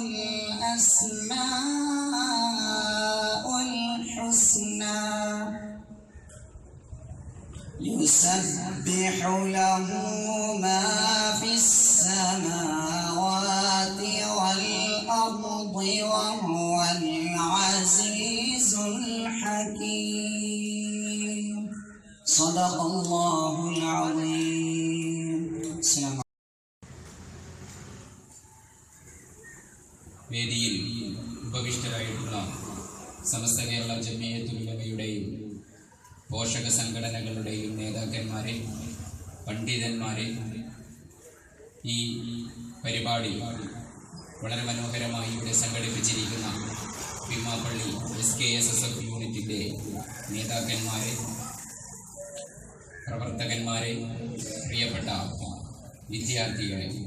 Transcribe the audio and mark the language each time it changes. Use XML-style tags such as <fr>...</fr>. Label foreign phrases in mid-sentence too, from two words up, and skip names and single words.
<ar>الأسماء الحسنى يسبح له ما في السماوات والأرض وهو العزيز الحكيم صدق الله العظيم.</ar> <ml>വേദിയിൽ ഉപവിഷ്ടരായിട്ടുള്ള സമസ്ത കേരള ജമിയത്തുൽ ഉലമയുടെയും പോഷക സംഘടനകളുടെയും നേതാക്കന്മാരെ, പണ്ഡിതന്മാരെ, ഈ പരിപാടി വളരെ മനോഹരമായി ഇവിടെ സംഘടിപ്പിച്ചിരിക്കുന്ന ഭീമാപ്പള്ളി SKSSF യൂണിറ്റിൻ്റെ നേതാക്കന്മാരെ, പ്രവർത്തകന്മാരെ, പ്രിയപ്പെട്ട വിദ്യാർത്ഥികളെ,</ml>